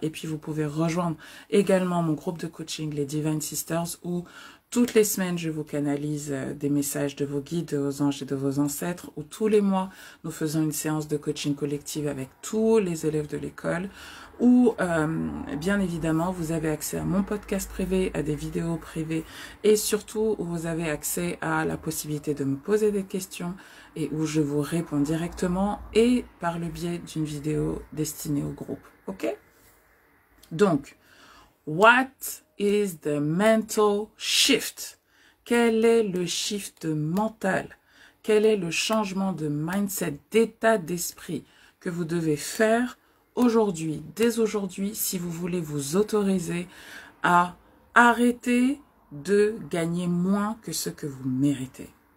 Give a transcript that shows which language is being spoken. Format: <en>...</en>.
<fr>Et puis, vous pouvez rejoindre également mon groupe de coaching, les Divine Sisters, où toutes les semaines, je vous canalise des messages de vos guides, de vos anges et de vos ancêtres, où tous les mois, nous faisons une séance de coaching collective avec tous les élèves de l'école, où, bien évidemment, vous avez accès à mon podcast privé, à des vidéos privées, et surtout, où vous avez accès à la possibilité de me poser des questions, et où je vous réponds directement, et par le biais d'une vidéo destinée au groupe. Ok?</fr> <en>Donc, what is the mental shift?</en> <fr>Quel est le shift mental? Quel est le changement de mindset, d'état d'esprit que vous devez faire aujourd'hui, dès aujourd'hui, si vous voulez vous autoriser à arrêter de gagner moins que ce que vous méritez?</fr>